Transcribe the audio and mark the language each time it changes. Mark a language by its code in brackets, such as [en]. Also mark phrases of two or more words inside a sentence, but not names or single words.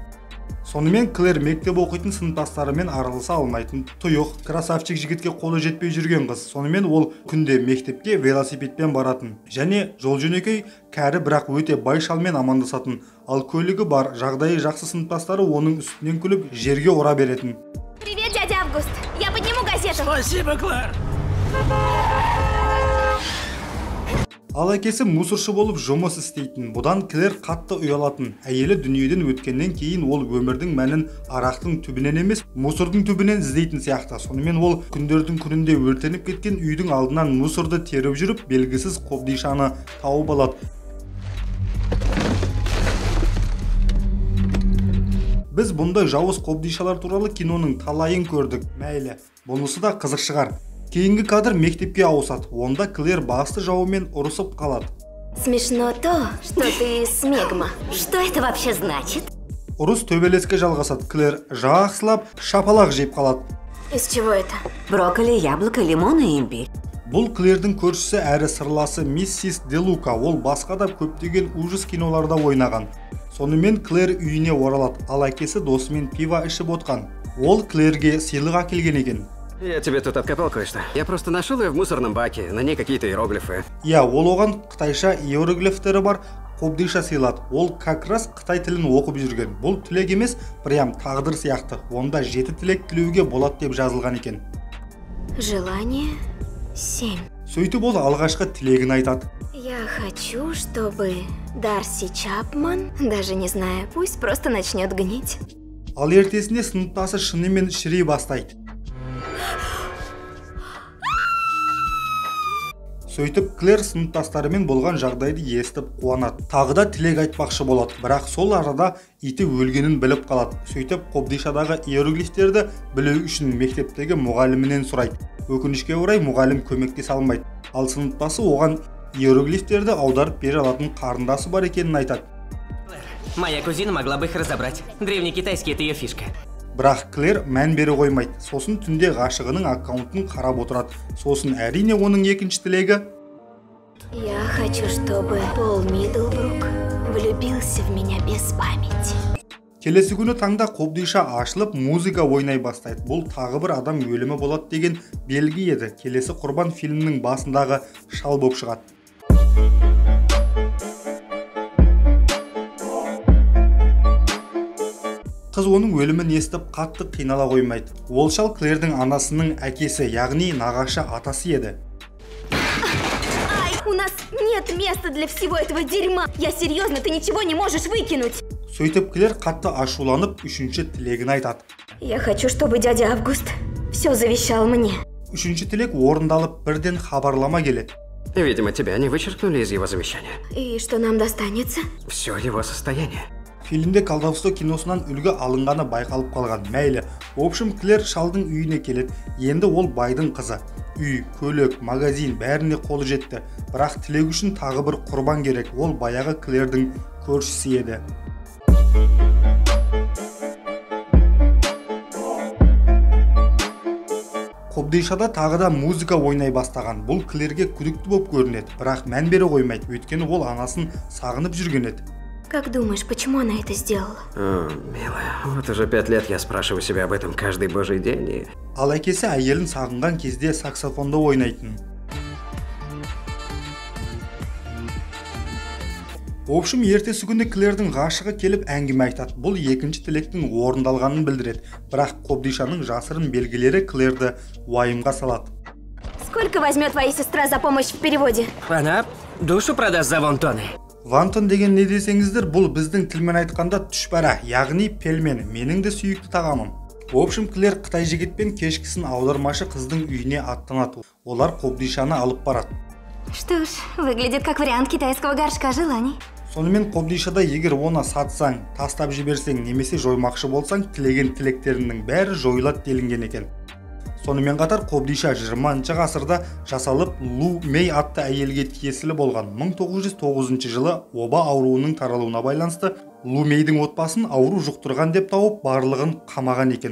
[kk] Сонымен Клэр мектеп оқитын сыныптастарымен араласа алмайтын тұйық, красавчик жігітке қолы жетпей жүрген қыз. Сонымен ол күнде мектепке велосипедпен баратын. Және жол-жөнекей кәрі бірақ өте бай шалмен амандасатын. Ал көлігі бар, жағдайы жақсы сыныптастары оның үстінен күліп жерге ұра беретін. [ru] Привет, дядя Август. Я подниму газету. Спасибо, Клэр. [kk] Ал әкесі мусоршы болып жұмыс істейтін. Бұдан Клэр қатты ұялатын. Әйелі дүниеден өткеннен кейін ол өмірдің мәнін арақтың түбінен емес, мусордың түбінен іздейтін сияқты. Сонымен ол күндердің күнінде өртеніп кеткен үйдің алдынан мусорды теріп жүріп, белгісіз қобдишаны тауып алады. Біз бұндай жауыз қобдишалар туралы киноның талайын көрдік. Мәйлі, бұнысы да қызық шығар. Кейінгі кадр мектепке ауысады. Онда Клэр басты жауымен ұрысып қалады. [ru] Смешно то, что ты смегма. Что это вообще значит? [kk] Ұрыс төбелеске жалғасады. Клэр жақсылап шапалақ жеп қалады. [ru] Из чего это? Брокколи, яблоко, лимон и имбирь. [kk] Бұл Клэрдің көршісі әрі сырласы миссис Де Лука. Ол басқа да көптеген ужас киноларда ойнаған. Сонымен Клэр үйіне оралады. Ал әкесі досымен пиво ішіп отқан. Ол Клэрге сыйлық әкелген екен. [ru] Я тебе тут откопал кое-что. Я просто нашел ее в мусорном баке. На ней какие-то иероглифы. [kk] Иә, ол оған қытайша иероглифтері бар қобдиша сыйлады. Ол [ru] как раз [kk] қытай тілін оқып жүрген. Бұл тілек емес, прям тағдыр сияқты. Онда 7 тілек тілеуге болады деп жазылған екен. [ru] Желание 7. [kk] Сөйтіп ол алғашқы тілегін айтады. [ru] Я хочу, чтобы Дарси Чапман, даже не знаю, пусть просто начнет гнить. [kk] Ал ертесінде сыныптасы шынымен шірей бастайды. Сөйтіп Клэр сыныптастарымен болған жағдайды естіп қуанады. Тағы да тілек айтпақшы болады, бірақ сол арада иті өлгенін біліп қалады. Сөйтіп қобдишадағы иероглифтерді білу үшін мектептегі мұғалімінен сұрайды. Өкінішке орай мұғалім көмектесе алмайды. Ал сыныптасы оған иероглифтерді аударып бере алатын қарындасы бар екенін айтады. [ru] Моя кузина могла бы их разобрать. Древнекитайский — это ее фишка. [kk] Бірақ Клэр мән бере қоймайды. Сосын түнде ғашығының аккаунтын қарап отырады. Сосын әрине оның екінші тілегі. [ru] Я хочу, чтобы Пол Миддлбрук влюбился в меня без памяти. [kk] Келесі күні таңда қобдиша ашылып, музыка ойнай бастайды. Бұл тағы бір адам өлімі болады деген белгі еді. Келесі құрбан фильмнің басындағы шал болып шығады. Қыз оның өлімін естіп қатты қинала қоймайды. Ол шал Клэрдің анасының әкесі, яғни нағашы атасы еді. Ай, [ru] у нас нет места для всего этого дерьма. Я серьезно, ты ничего не можешь выкинуть. [kk] Сөйтіп Клэр қатты ашуланып, үшінші тілегін айтады. [ru] Я хочу, чтобы дядя Август все завещал мне. [kk] Үшінші тілек орындалып, бірден хабарлама келеді. [ru] Видимо, тебя не вычеркнули из его завещания. И что нам достанется? Все его состояние. [kk] Фильмде колдовство киносынан үлгі алынғаны байқалып қалған. Мәйлі. [ru] В общем, [kk] Клэр шалдың үйіне келеді. Енді ол байдың қызы. Үй, көлік, магазин бәріне қолы жетті. Бірақ тілек үшін тағы бір құрбан керек. Ол баяғы Клэрдің көршісі еді. Қобдишада тағы да музыка ойнай бастаған. Бұл Клэрге күдікті болып көрінеді. Бірақ мән бере қоймайды. Өйткені ол анасын сағынып жүрген еді. [ru] Как думаешь, почему она это сделала? О, милая, вот уже 5 лет я спрашиваю себя об этом каждый божий день и... [kk] Ал әкесі әйелін сағынған кезде саксофонда ойнайтын. [ru] В общем, [kk] ертесі күні Клэрдің ғашығы келіп әңгіме айтады. Бұл екінші тілектің орындалғанын білдіреді. Бірақ қобдишаның жасырын белгілері Клэрді уайымға салады. [ru] Сколько возьмет твоя сестра за помощь в переводе? Она душу продаст за вонтоны. [kk] Вантон деген не десеңіздер, бұл біздің тілмен айтқанда түшпәра, яғни пельмен, менің де сүйікті тағамым. [ru] В общем, [kk] Клэр Қытай жігітпен кешкісін аудармашы қыздың үйіне аттанады. Олар қобдишаны алып барады. [ru] Что ж, выглядит как вариант китайского горшка желаний. [kk] Сонымен қобдишада егер оны сатсаң, тастап жіберсең, немесе жоймақшы болсаң, тілеген тілектерінің бәрі жойылады делінген екен. Сонымен қатар қобдиша 20 ғасырда жасалып Лу Мей атты әйелге тиесілі болған. 1909 жылы оба ауруының таралуына байланысты Лу Мейдің отбасын ауру жұқтырған деп тауып, барлығын қамаған екен.